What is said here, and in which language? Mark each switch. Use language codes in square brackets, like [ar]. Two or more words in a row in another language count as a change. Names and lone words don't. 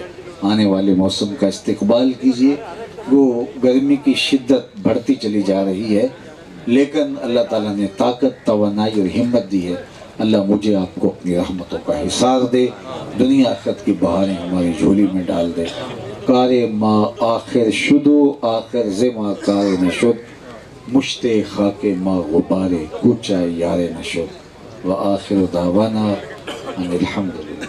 [ur] آنے والے موسم کا استقبال کیجئے، وہ گرمی کی شدت بڑھتی چلی جا رہی ہے، لیکن اللہ تعالیٰ نے طاقت، توانائی اور ہمت دی ہے۔ اللہ مجھے آپ کو اپنی رحمتوں کا حصار دے، دنیا آخرت کی بہاریں ہماری جھولی میں ڈال دے۔ [fa] کار ما آخر شدو آخر زما کار نشد، مشت خاک ما غبار کوچہ یار نشد، [ar] و آخر دعوانا ان الحمد